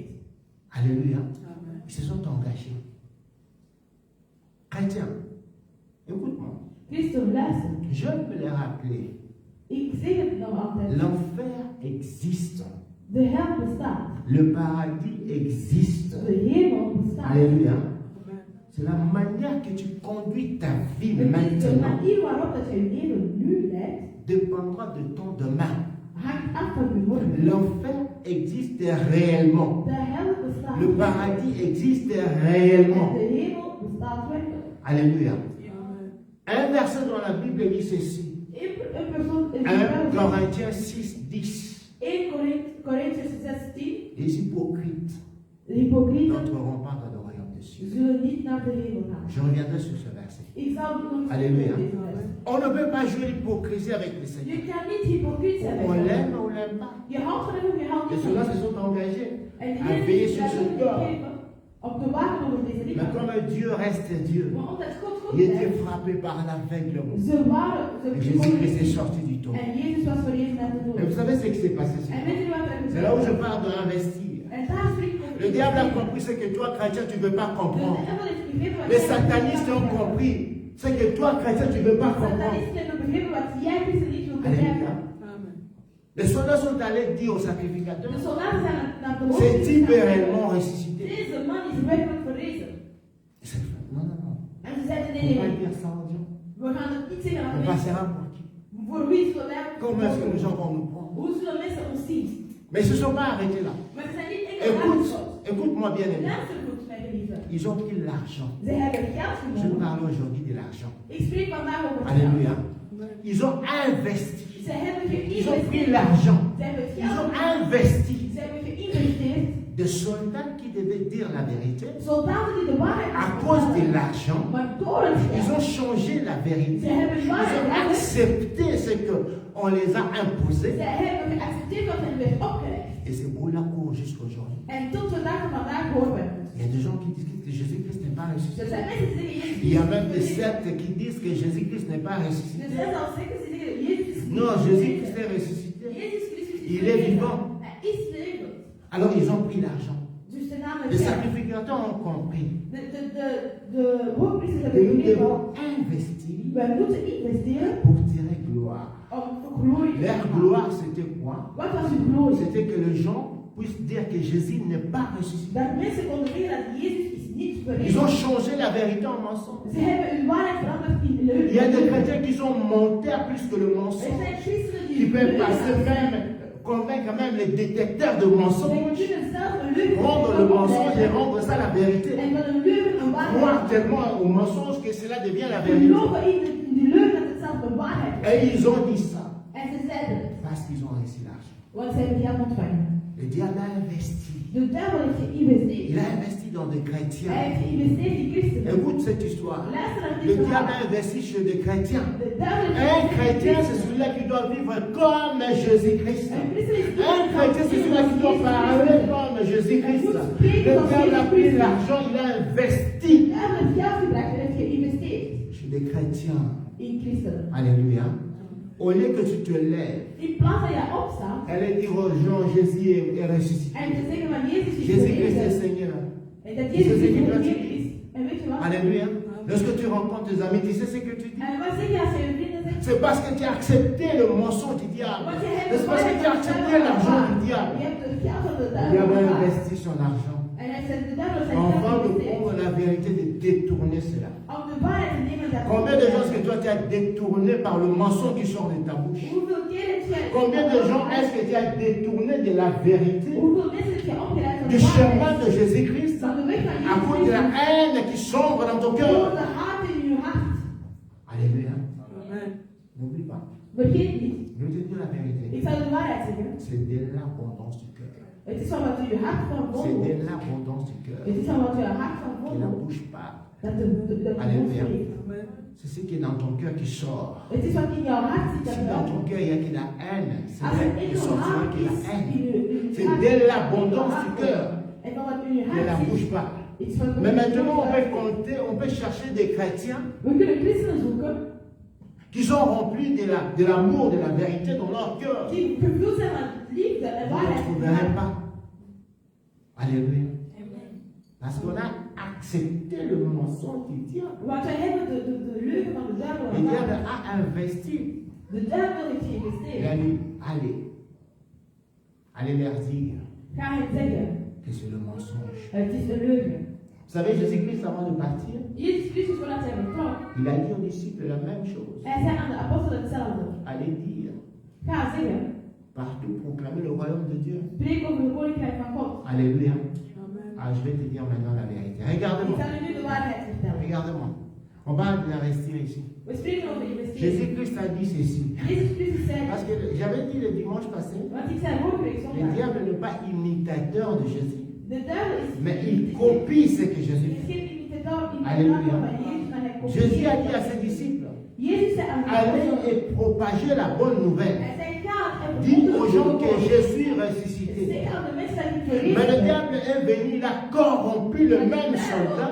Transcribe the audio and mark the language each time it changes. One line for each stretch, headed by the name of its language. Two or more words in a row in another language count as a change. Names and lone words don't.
French: Alléluia. Ils se sont engagés. Chrétiens, écoute-moi.
Dutch: Christen, luister.
French: Je peux les rappeler.
Dutch: Ik zeg het nog altijd.
French: L'enfer existe.
Dutch: De hel bestaat.
French: Le paradis existe.
Dutch: De hemel bestaat.
French: Alléluia. C'est la manière que tu conduis ta vie
Dutch: Het is de
French: maintenant
Dutch: manier waarop dat je leven nu leidt,
French: dépendra de ton demain.
Dutch: hangt af van je morgen.
French: L'enfer existe réellement.
Dutch: De hel bestaat.
French: Le paradis existe
Dutch: En
French: réellement.
Dutch: de hemel bestaat werkelijk.
French: Alléluia. Un verset dans la Bible dit ceci.
Dutch: Een persoon in
French: 1 Corinthiens 6, 10.
Dutch: 1 Corinthians 16.
French: Les hypocrites
Dutch: De hypocrieten
French: n'entreront pas dans le royaume des cieux.
Dutch: zullen niet naar de hemel gaan.
French: Je reviendrai sur ce verset.
Dutch: Ik zal nog eens
French: Alléluia.
Dutch: deze les.
French: On ne peut pas jouer l'hypocrisie avec le Seigneur.
Dutch: Je kan niet hypocriet zijn.
French: On
Dutch: met
French: l'aime
Dutch: God.
French: ou on l'aime pas.
Dutch: Je houdt van hem of je houdt
French: Les
Dutch: niet van
French: soldats
Dutch: hem.
French: se sont engagés
Dutch: En
French: à veiller sur
Dutch: Jezus
French: ce
Dutch: heeft
French: corps.
Dutch: gegeven om te waken over deze
French: Mais
Dutch: lichaam.
French: comme Dieu reste Dieu,
Dutch: Maar omdat God goed
French: il était
Dutch: is,
French: frappé par l'aveuglement.
Dutch: ze waren,
French: Et
Dutch: ze
French: Jésus-Christ est
Dutch: konden
French: sorti du tombeau.
Dutch: en Jezus was verrezen uit de
French: Et vous
Dutch: dood.
French: savez ce qui s'est passé sur
Dutch: En
French: toi.
Dutch: weet je wat er
French: C'est là où je
Dutch: gebeurde?
French: parle d'investir.
Dutch: En daar spreekt God.
French: Le diable a compris ce que toi, chrétien, tu ne veux pas
Dutch: De
French: comprendre.
Dutch: duivel heeft begrepen wat
French: Les
Dutch: jij
French: satanistes ont compris ce que toi, chrétien, tu ne veux pas comprendre.
Dutch: Satanisten hebben begrepen wat jij christen niet wil
French: Alléluia.
Dutch: begrijpen.
French: Les soldats sont allés dire aux
Dutch: De
French: sacrificateurs,
Dutch: soldaten zijn naar de
French: ce
Dutch: hoofd
French: type est
Dutch: gegaan.
French: réellement ressuscité.
Dutch: Deze man is werkelijk verrezen.
French: Non, non, non.
Dutch: En ze zeiden
French: On
Dutch: nee,
French: va
Dutch: nee,
French: dire ça en Dieu.
Dutch: we gaan het niet zeggen aan
French: On
Dutch: de mensen.
French: passera pour qui?
Dutch: Voor wie zullen wij
French: Comment est-ce que les gens vont nous prendre?
Dutch: Hoe zullen mensen ons zien?
French: Mais ils ne se sont pas arrêtés là.
Dutch: Maar ze zijn niet enkel
French: Écoute,
Dutch: aangesloten.
French: écoute-moi bien aimé.
Dutch: Luister goed, mijn geliefde.
French: Ils ont pris l'argent.
Dutch: Ze hebben geld
French: Je
Dutch: genomen.
French: parle aujourd'hui de l'argent.
Dutch: Ik spreek vandaag over geld.
French: Alléluia. Ils ont investi.
Dutch: Ze hebben
French: Ils ont pris
Dutch: geïnvesteerd.
French: l'argent.
Dutch: Ze hebben
French: Ils ont
Dutch: geld.
French: investi.
Dutch: Ze hebben geïnvesteerd.
French: Des soldats qui devaient dire la vérité.
Dutch: Soldaten die de waarheid
French: À cause de
Dutch: vertellen.
French: l'argent,
Dutch: Maar door het
French: ils
Dutch: geld.
French: ont changé la vérité.
Dutch: Ze hebben
French: Ils ont
Dutch: waarheid.
French: accepté ce qu'on les a imposé.
Dutch: Ze hebben geaccepteerd wat hen werd opgelegd.
French: Et c'est pour la cour jusqu'aujourd'hui.
Dutch: En tot de dag van vandaag horen we het.
French: Il y a des gens qui disent que Jésus-Christ n'est pas
Dutch: Er
French: ressuscité.
Dutch: zijn mensen die zeggen Jezus
French: Il y a même des
Dutch: is
French: sectes qui disent que Jésus-Christ n'est pas
Dutch: Er
French: ressuscité.
Dutch: zijn zelfs secten die zeggen Jezus is
French: Non,
Dutch: niet
French: Jésus-Christ
Dutch: verrezen.
French: est ressuscité.
Dutch: Jezus Christus is
French: Il est
Dutch: verrezen.
French: vivant.
Dutch: Hij is levend.
French: Alors ils ont pris l'argent.
Dutch: Dus de naam
French: Les
Dutch: is
French: sacrificateurs ont compris
Dutch: de hoogpriesters
French: que
Dutch: hebben
French: nous
Dutch: begrepen.
French: devons investir
Dutch: Wij moeten investeren
French: pour tirer gloire.
Dutch: om glorie te
French: Leur
Dutch: maken.
French: gloire, c'était quoi?
Dutch: Wat was uw glorie?
French: C'était que les gens puissent dire que Jésus n'est pas ressuscité.
Dutch: Dat mensen konden zeggen dat Jezus is niet
French: Ils ont
Dutch: verrezen.
French: changé la vérité en mensonge.
Dutch: Ze hebben uw waarheid veranderd in leugen.
French: Il y a des chrétiens qui sont menteurs plus que le
Dutch: Er
French: mensonge.
Dutch: zijn christenen
French: Qui
Dutch: die
French: peuvent
Dutch: leugen
French: passer
Dutch: zijn.
French: même, convaincre même les détecteurs de
Dutch: Zij
French: mensonges.
Dutch: kunnen zelf een leugen
French: Prendre le mensonge et rendre ça la vérité.
Dutch: en van een leugen een waarheid.
French: Croire tellement au mensonge que cela devient la vérité.
Dutch: Geloven in die leugen dat het zelf de waarheid is.
French: Et ils ont dit ça
Dutch: En ze zeiden het,
French: parce qu'ils ont reçu l'argent.
Dutch: want ze hebben geld ontvangen.
French: Le diable a investi.
Dutch: De duivel heeft geïnvesteerd.
French: Il a investi dans des
Dutch: Hij
French: chrétiens.
Dutch: heeft geïnvesteerd in christenen.
French: Écoute cette histoire.
Dutch: Luister naar
French: Le
Dutch: dit
French: diable
Dutch: verhaal.
French: a investi chez des chrétiens.
Dutch: De duivel
French: Un chrétien, c'est celui-là qui doit vivre comme Jésus-Christ.
Dutch: Een christen is
French: Un
Dutch: iemand
French: là qui doit parler comme Jésus-Christ. Le diable a pris l'argent, il a investi
Dutch: De hebben het geld gebracht en heeft geïnvesteerd
French: chez des chrétiens.
Dutch: in christenen.
French: Alléluia. Au lieu que tu te lèves,
Dutch: In plaats dat jij opstaat
French: allez dire aux gens, Jésus est ressuscité.
Dutch: en te zeggen van Jezus is
French: Jésus-Christ est
Dutch: verrezen.
French: Seigneur.
Dutch: En dat Jezus
French: C'est ce que
Dutch: is
French: tu
Dutch: Heer
French: dis.
Dutch: is. En weet je wat?
French: Alléluia. Lorsque tu rencontres tes amis, tu sais ce que tu dis?
Dutch: En wat zeg je als je je vrienden zegt?
French: C'est parce que tu as accepté le mensonge du diable.
Dutch: Want je hebt
French: C'est parce que tu as accepté l'argent du diable.
Dutch: Je hebt het geld van de
French: Le
Dutch: duivel
French: diable a
Dutch: gehad.
French: investi son argent.
Dutch: En hij zegt de duivel zijn
French: Enfin,
Dutch: geld
French: de
Dutch: geïnvesteerd.
French: prendre la vérité, de détourner cela.
Dutch: Om de waarheid te nemen dat
French: Combien de gens est-ce que toi tu as détourné par le mensonge qui sort de ta bouche?
Dutch: Hoeveel keer heb jij
French: Combien de gens est-ce que tu as détourné de la vérité,
Dutch: Hoeveel mensen heb je omgeleid van
French: du
Dutch: de
French: chemin
Dutch: waarheid?
French: de Jésus-Christ,
Dutch: Van de weg van
French: à cause de la
Dutch: Jezus.
French: haine qui sombre dans ton
Dutch: Door
French: cœur?
Dutch: de haat in je hart.
French: Alléluia. N'oublie pas.
Dutch: Vergeet niet.
French: Je vais te dire la vérité.
Dutch: Ik zal de waarheid zeggen.
French: C'est de l'abondance du cœur.
Dutch: Het is van wat je hart van
French: C'est
Dutch: vol
French: de
Dutch: wordt.
French: l'abondance du cœur
Dutch: Het is van wat je hart van vol
French: qui ne
Dutch: wordt.
French: bouge pas.
Dutch: Dat de mond
French: Alléluia.
Dutch: spreekt.
French: C'est ce qui est dans ton cœur qui sort.
Dutch: Het is wat in jouw hart zit dat
French: Si dans ton
Dutch: wel.
French: cœur il y a de la haine, c'est
Dutch: Als
French: là
Dutch: er in
French: qu'il
Dutch: jouw
French: sortira
Dutch: hart
French: que la
Dutch: is,
French: haine.
Dutch: in je
French: C'est
Dutch: hart,
French: de
Dutch: in
French: l'abondance
Dutch: jouw
French: du
Dutch: hart
French: cœur
Dutch: komt. En van wat in je
French: qui ne la
Dutch: hart
French: bouge
Dutch: zit.
French: pas.
Dutch: Iets van de
French: Mais maintenant, on peut
Dutch: mond.
French: compter, on peut chercher des chrétiens
Dutch: We kunnen christenen zoeken
French: qui sont remplis de l'amour, de la vérité dans leur cœur.
Dutch: die gevuld zijn van liefde en
French: Vous ne
Dutch: waarheid.
French: trouverez pas. Alléluia. Parce qu'on a accepté le mensonge du diable.
Dutch: Want wij hebben de leugen van de duivel
French: Le diable
Dutch: aanvaard.
French: a investi.
Dutch: De duivel heeft
French: Il a
Dutch: geïnvesteerd.
French: dit, allez leur dire
Dutch: Ga hen zeggen,
French: que c'est le mensonge.
Dutch: het is een leugen.
French: Vous savez, Jésus-Christ, avant de partir,
Dutch: Jezus Christus, voordat hij vertrok,
French: il a dit aux disciples la même chose.
Dutch: hij zei aan de apostelen hetzelfde.
French: Allez dire,
Dutch: Ga zeggen,
French: partout proclamer le royaume de Dieu.
Dutch: spreek over het koninkrijk van God.
French: Alléluia. Ah, je vais te dire maintenant la vérité.
Dutch: Ik
French: Regarde-moi.
Dutch: zal u nu de waarheid vertellen.
French: Regarde-moi. On va investir ici.
Dutch: We spreken over investeren.
French: Jésus-Christ a dit ceci.
Dutch: Jezus Christus zei,
French: Parce que j'avais dit le dimanche passé,
Dutch: want ik zei vorige week
French: le
Dutch: zondag,
French: diable n'est pas imitateur de Jésus,
Dutch: de duivel is
French: mais il copie ce que Jésus
Dutch: is
French: fait.
Dutch: geen imitator
French: Alléluia.
Dutch: van Jezus, maar hij
French: Jésus a dit
Dutch: kopieert.
French: à ses disciples,
Dutch: Jezus zei aan de
French: allez
Dutch: apostelen,
French: et propagez la bonne nouvelle.
Dutch: hij zei, ga en
French: Dites aux gens que
Dutch: verkondig
French: je suis ressuscité.
Dutch: zeg aan de mensen dat ik
French: Mais le
Dutch: verrezen ben.
French: diable est venu, il a corrompu le même soldat